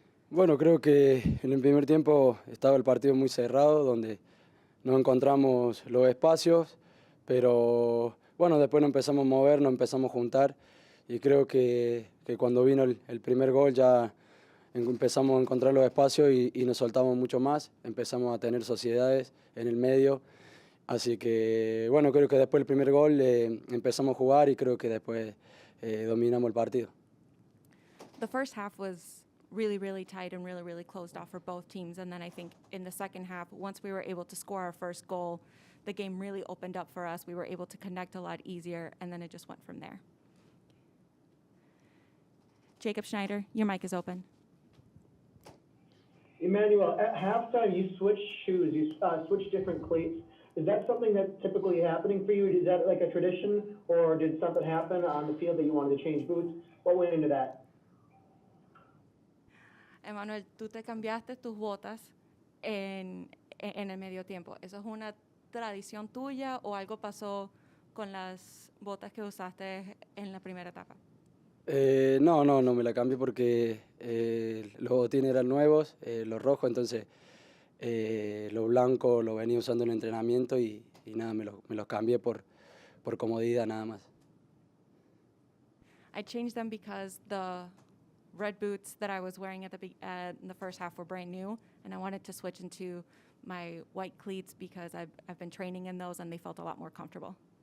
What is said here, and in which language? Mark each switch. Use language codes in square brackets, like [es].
[es] Bueno, creo que en el primer tiempo estaba el partido muy cerrado, donde no encontramos los espacios, pero bueno, después nos empezamos a mover, nos empezamos a juntar y creo que cuando vino el primer gol ya empezamos a encontrar los espacios y nos soltamos mucho más, empezamos a tener sociedades en el medio, así que bueno, creo que después del primer gol empezamos a jugar y creo que después dominamos el partido. [en] The first half was really, really tight and really, really closed off for both teams. And then I think in the second half, once we were able to score our first goal, the game really opened up for us. We were able to connect a lot easier, and then it just went from there. Jacob Schneider, your mic is open. Emmanuel, at halftime, you switched shoes, you switched different cleats. Is that something that's typically happening for you? Is that like a tradition, or did something happen on the field that you wanted to change boots? What went into that? [es] Emmanuel, tú te cambiaste tus botas en el medio tiempo. ¿Eso es una tradición tuya o algo pasó con las botas que usaste en la primera etapa? No me la cambié porque los botines eran nuevos, los rojos, entonces los blancos los venía usando en entrenamiento y nada, me los cambié por comodidad nada más. [en] I changed them because the red boots that I was wearing in the first half were brand new, and I wanted to switch into my white cleats because I've been training in those and they felt a lot more comfortable.